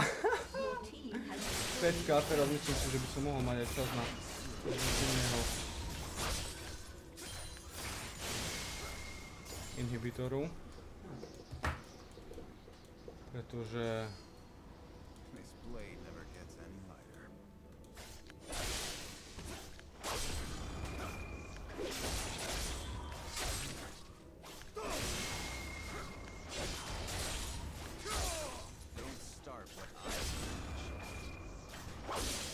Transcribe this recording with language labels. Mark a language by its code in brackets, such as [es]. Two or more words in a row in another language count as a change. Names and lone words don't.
[sk] Pecka, teraz myslím si, že by som mohol mať aj čas na iného inhibitoru. Pretože... [en] This blade never gets any lighter. Don't start what I finish.